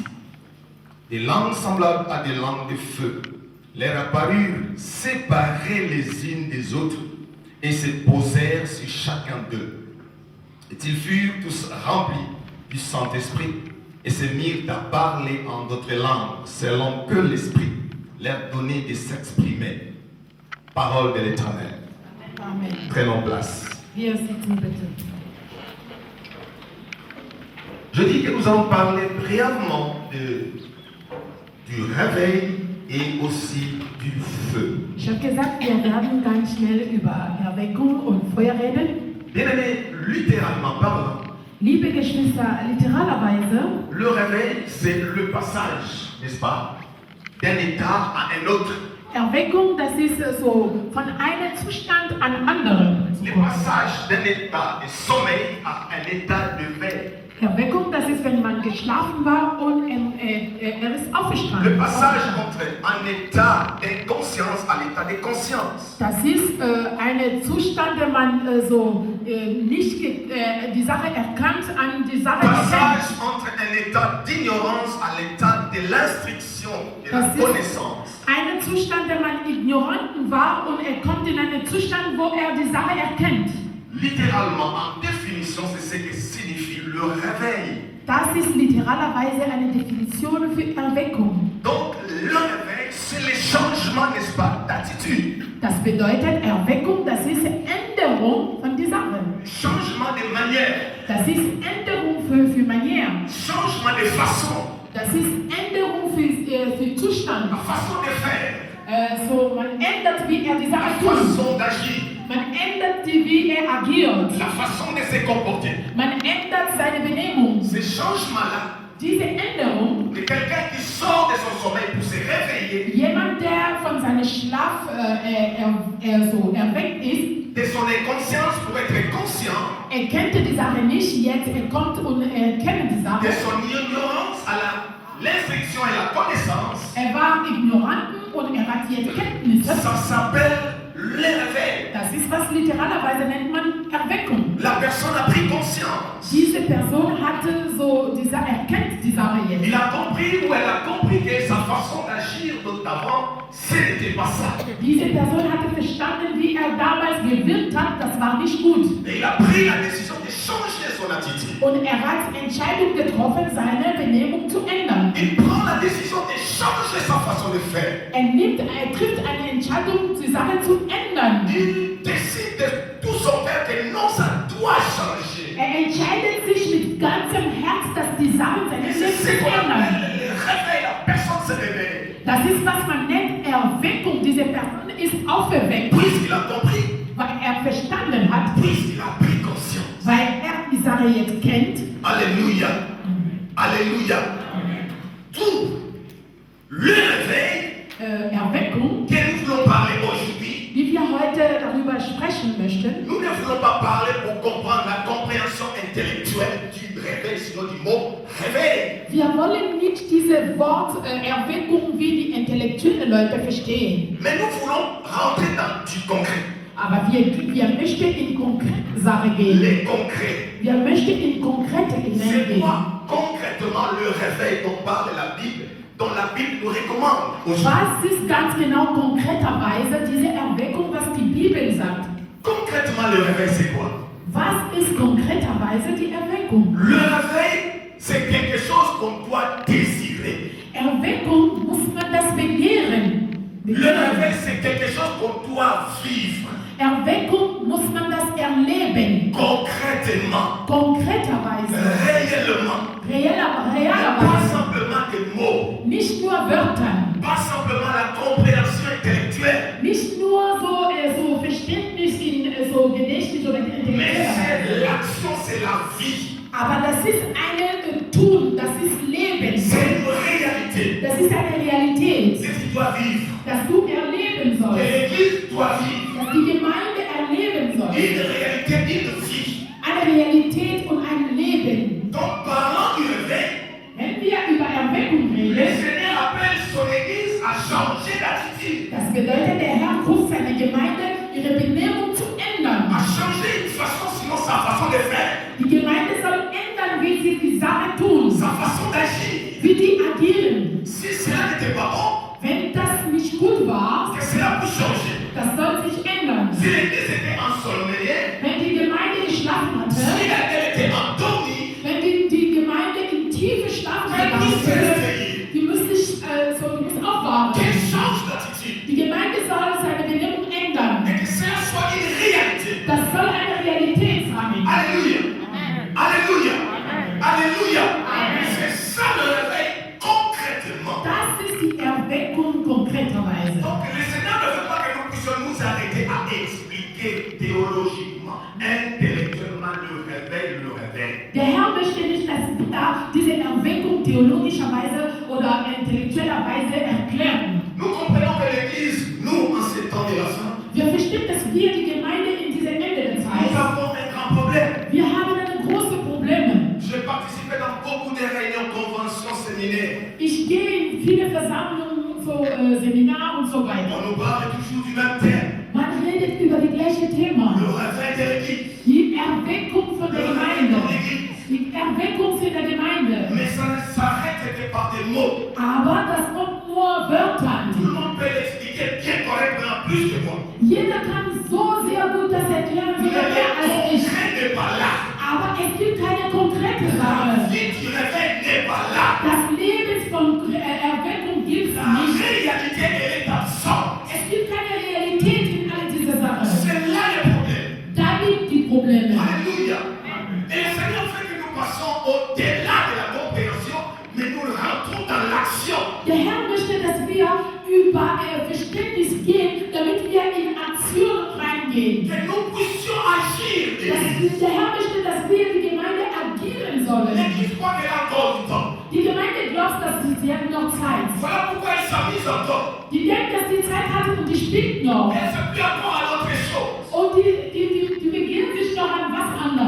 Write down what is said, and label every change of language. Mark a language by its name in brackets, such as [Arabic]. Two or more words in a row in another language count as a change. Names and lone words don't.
[French] Des langues semblables à des langues de feu leur apparurent séparées les unes des autres et se posèrent sur chacun d'eux. Et ils furent tous remplis du Saint-Esprit et se mirent à parler en d'autres langues selon que l'Esprit leur donnait de s'exprimer. Parole de l'Éternel. Amen. Prenons place. [German] Wir sitzen bitte. [French] Je dis que nous allons parler brièvement du réveil et aussi du feu. [German] Ich habe gesagt, wir werden ganz schnell über Erweckung und Feuer reden. [French] Bien-aimés, littéralement parlant, [German] Liebe Geschwister, literalerweise, [French] le réveil, c'est le passage, n'est-ce pas, d'un état à un autre. [German] Erweckung, das ist so von einem Zustand an anderen. [French] Le passage d'un état de sommeil à un état de veille. [German] Erweckung, das ist, wenn man geschlafen war und er ist [French] Le [German] aufgestanden. [French] passage entre un état d'inconscience à l'état de conscience. [German] Das ist ein Zustand, der man nicht die Sache erkannt, an die Sache [French] Passage [German] erkennt. [French] entre un état d'ignorance à l'état de l'instruction, de la [German] Das ist [French] connaissance. [German] ein Zustand, der man ignoranten war und er kommt in einen Zustand, wo er die Sache erkennt. [French] Littéralement, en définition, c'est ce que signifie le réveil. [German] Das ist literalerweise eine Definition für Erweckung. [French] Donc, le réveil, c'est le changement, n'est-ce pas, d'attitude. [German] Das bedeutet, Erweckung, das ist Änderung von der Sache. [French] Changement de manière. [German] Das ist Änderung für Manier. [French] Changement de façon. [German] Das ist Änderung für Zustand. [French] La façon de faire. [German] So, man ändert, wie er die [French] La [German] Sache tut. [French] façon d'agir. [German] Man ändert, wie er agiert. [French] La façon de se comporter. [German] Man ändert seine Benehmung. [French] Ce changement-là, [German] Diese Änderung, [French] de quelqu'un qui sort de son sommeil pour se réveiller, [German] jemand, der von seinem Schlaf erweckt ist, [French] de son inconscience pour être conscient, [German] erkennt die Sache nicht, jetzt er kommt und erkennt die [French] de [German] Sache. [French] son ignorance à l'instruction et la connaissance, [German] Er war ignorant und er hat jetzt Kenntnisse. [French] ça s'appelle le réveil. [German] Das ist, was literalerweise nennt man Erweckung. [French] La personne a pris conscience. [German] Diese Person hatte erkennt die Sache [French] Il [German] jetzt. [French] a compris ou elle a compris que sa façon d'agir d'avant, ce n'était pas ça. [German] Diese Person hatte verstanden, wie er damals gewirkt hat, das war nicht gut. [French] Et il a pris la décision de changer son attitude. [German] Und er hat Entscheidung getroffen, seine Benehmung zu ändern. [French] Il prend la décision de changer sa façon de faire. [German] Er trifft eine Entscheidung, die Sache zu ändern. [French] Il décide de tout son cœur que non, ça doit changer. [German] Er entscheidet sich mit ganzem Herz, dass die Sache [French] Et [German] seines [French] c'est [German] Lebens [French] ce qu'on [German] ändern. [French] appelle le réveil. La personne se réveille. [German] Das ist, was man nennt Erweckung. Diese Person ist auferweckt, [French] Puisqu'il a compris, [German] weil er verstanden hat, [French] puisqu'il a pris conscience. [German] weil er die Sache jetzt kennt. [French] Alléluia. Alléluia. Tout le réveil [German] Erweckung, [French] que nous voulons parler aujourd'hui, [German] wie wir heute darüber sprechen möchten. [French] nous ne voulons pas parler pour comprendre la compréhension intellectuelle du réveil, sinon du mot réveil. [German] Wir wollen nicht diese Wort Erweckung wie die intellektuellen Leute verstehen. [French] Mais nous voulons rentrer dans du concret. [German] Aber wir möchten in konkrete Sache gehen. [French] Les concrets. [German] Wir möchten in konkrete [French] C'est [German] hineingehen. [French] quoi concrètement le réveil dont parle la Bible dont la Bible nous recommande aujourd'hui. [German] Was ist ganz genau konkreterweise diese Erweckung, was die Bibel sagt? [French] Concrètement, le réveil, c'est quoi? [German] Was ist konkreterweise die Erweckung? [French] Le réveil, c'est quelque chose qu'on doit désirer. [German] Erweckung muss man das begehren. [French] Le réveil, c'est quelque chose qu'on doit vivre. [German] Erweckung muss man das erleben. [French] Concrètement, [German] Konkreterweise. [French] réellement. Pas [German] Realerweise. [French] simplement des mots. [German] Nicht nur Wörter. [French] Pas simplement la compréhension intellectuelle. [German] Nicht nur so Verständnis in so Gedächtnis oder [French] Mais [German] Intellekt. [French] c'est l'action, c'est la vie. [German] Aber das ist ein Tun, das ist Leben. [French] C'est une réalité. [German] Das ist eine Realität, [French] C'est ce qui doit vivre. [German] das du erleben [French] Et [German] sollst. [French] l'Église doit vivre. [German] Dass die Gemeinde erleben soll. [French] Une réalité, une vie. [German] Eine Realität und ein Leben. [French] Donc, parlant du réveil, [German] Wenn wir über Erweckung [French] le [German] reden, [French] Seigneur appelle son Église à changer d'attitude, [German] das bedeutet, der Herr ruft seine Gemeinde, ihre Benehmung zu ändern. [French] à changer une façon, sinon sa façon de faire, [German] Die Gemeinde soll ändern, wie sie die Sache tun, [French] sa façon d'agir. [German] wie die agieren. [French] Si cela n'était pas bon, [German] Wenn das nicht gut war, [French] que cela peut changer. [German] das soll sich ändern. [French] Si l'Église était ensommeillée, [German] Wenn die Gemeinde geschlafen [French] si [German] hatte, [French] elle était endormie, [German] wenn die Gemeinde in tiefe Schlaf [French] elle [German] gegangen [French] peut se [German] ist, [French] réveiller. [German] die muss aufwachen. [French] Qu'elle change d'attitude. [German] Die Gemeinde soll seine Benehmung ändern. [French] Et que cela soit une réalité. [German] Das soll eine Realität sein. [French] Alléluia. Alléluia. Alléluia. C'est ça le réveil concrètement. [German] Das ist die Erweckung konkreterweise. [French] Donc le Seigneur ne veut pas que nous puissions nous arrêter à expliquer théologiquement, intellectuellement le réveil. [German] Der Herr möchte nicht, dass wir diese Erweckung theologischerweise oder intellektuellerweise erklären. [French] Nous comprenons que l'Église, nous, en ces temps de la fin, [German] Wir verstehen, dass wir die Gemeinde in dieser Ende der [French] nous [German] Zeit, [French] avons un grand problème. [German] wir haben eine große Probleme. [French] J'ai participé dans beaucoup de réunions, conventions, séminaires. [German] Ich gehe in viele Versammlungen, so Seminare und so weiter. [French] On nous parle toujours du même thème. [German] Man redet über die gleiche Thema. [French] Le réveil de l'Église. [German] Die Erweckung von [French] Le [German] der [French] réveil de [German] Gemeinde. [French] l'Église. [German] Die Erweckung von der Gemeinde. [French] Mais ça ne s'arrête que par des mots. [German] Aber das kommt nur Wörtern. [French] Tout le monde peut l'expliquer bien correctement, plus que moi. [German] Jeder kann so sehr gut das erklären, [French] Mais [German] sogar mehr als [French] le [German] ich. [French] concret n'est pas là. [German] Aber es gibt keine konkrete [French] La [German] Sache. [French] vie du réveil n'est pas là. [German] Das Leben von Erweckung gibt es [French] La [German] nicht. [French] réalité, elle est absente. [German] Es gibt keine Realität in all diese Sachen. [French] C'est là le problème. [German] Da liegt die Probleme. [French] Alléluia. Et le Seigneur fait que nous passons au-delà de la compréhension, mais nous rentrons dans l'action. [German] Der Herr möchte, dass wir über Verständnis gehen, damit wir in Aktion reingehen. [French] Que nous puissions agir. [German] Der Herr möchte, dass wir die Gemeinde agieren sollen. [French] L'Église croit qu'elle a encore du temps. [German] Die Gemeinde glaubt, dass sie hat noch Zeit. [French] Voilà pourquoi elle s'amuse encore. [German] Die denkt, dass die Zeit hat und die spielt noch. [French] Elle se plie encore à l'autre chose. [German] Und die beginnen sich noch an was anderes.